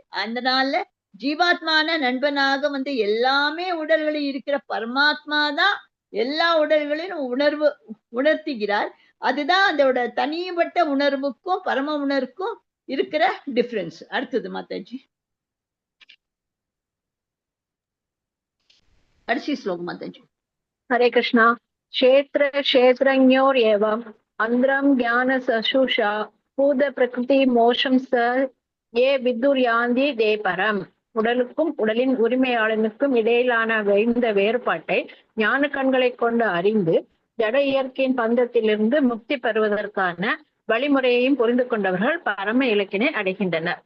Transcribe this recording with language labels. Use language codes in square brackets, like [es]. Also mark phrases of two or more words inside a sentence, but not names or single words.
[ta] அதனால ஜீவாத்மான நண்பனாக வந்து எல்லாமே உடல்களில் இருக்கிற பரமாத்மா தான் எல்லா உடல்களிலும் உணர்த்துகிறார். அதுதான் அதோட தனிப்பட்ட உணர்வுக்கும் பரம உணர்வுக்கும் இருக்கிற டிஃபரன்ஸ். அடுத்தது மாதாஜி, கடைசி ஸ்லோகம் மாதாஜி. [sa] हरे कृष्णा। क्षेत्र क्षेत्रज्ञोर एवं अंद्रम ज्ञान सशुषा भूत प्रकृति मोक्षं च ये विदुर्यान्ति ते परम्. [ta] உடலுக்கும் உடலின் உரிமையாளனுக்கும் இடையிலான இந்த வேறுபாட்டை ஞான கண்களை கொண்டு அறிந்து ஜட இயற்கையின் பந்தத்திலிருந்து முக்தி பெறுவதற்கான வழிமுறையையும் புரிந்து கொண்டவர்கள் பரம இலக்கினை அடைகின்றனர்.